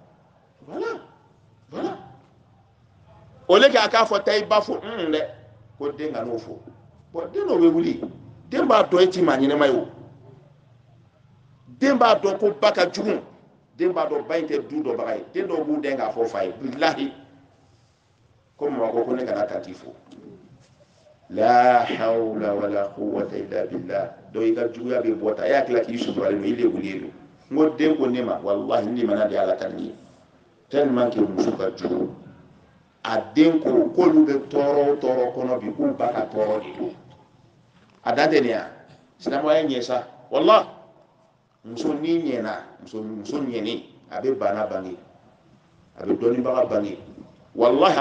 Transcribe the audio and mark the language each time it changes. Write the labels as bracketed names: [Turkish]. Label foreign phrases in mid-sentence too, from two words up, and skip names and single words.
[Bambara] voilà o le k'a k'a fɔ ta i ba fɔ dɛ ko den ka n'o fɔ bon den dɔw bɛ wuli den b'a dɔn e ti maa ɲɛnɛma ye o den b'a dɔn ko ba ka jugu den b'a dɔn ba in tɛ du dɔbaga ye den dɔw b'u den k'a fɔ fa ye bilahi ko mama ko ne kana taa t'i fɔ [Arabic] لا حول ولا قوة إلا بالله [Bambara] dɔw i ka juguya bɛ bɔ ta e hakili la k'i suturalen don i de wulilen don n ko den ko ne ma wallahi ni mana de ala ka nin ye [French] tellement que [Bambara] muso ka jugu a den ko k'olu bɛ tɔɔrɔ o tɔɔrɔ kɔnɔ bi k'u ba ka tɔɔrɔ de don a dan tɛ nin ya silamɛya ɲɛ sa wallahi muso ni ɲɛna muso ɲɛnen a bɛ bana bange a bɛ dɔnnibaga bange wallahi a